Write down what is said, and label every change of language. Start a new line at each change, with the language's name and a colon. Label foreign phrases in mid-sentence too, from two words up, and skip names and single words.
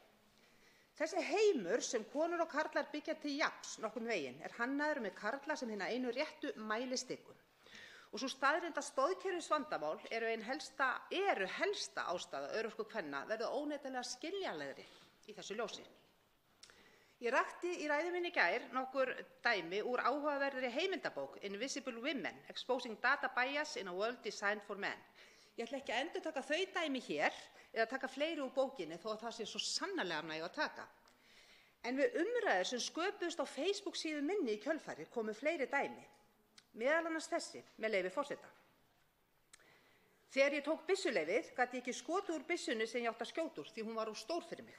Icelandic: Þessi heimur sem konur og karlar byggja til jafns nokkurn veginn hannaður með karla sem hina einu réttu mælistiku. Og sú staðreynd að stoðkerfisvandamál eru helsta ástæða örorku kvenna verður óneitanlega skiljanlegri í þessu ljósi. Ég rakti í ræðu minni í gær nokkur dæmi úr áhugaverðri heimildabók Invisible Women: Exposing Data Bias in a World Designed for Men. Ég ætla ekki að endurtaka þau dæmi hér eða taka fleiri úr bókinni þó að það sé svo sannarlega næg að taka. En við umræður sem sköpuðust á Facebook síðu minni í kjölfarið komu fleiri dæmi, meðal annars þessi, með leyfi forseta. Þegar ég tók byssuleyfið gat ég ekki skotið úr byssunni sem ég átti að skjóta úr því hún var of stór fyrir mig.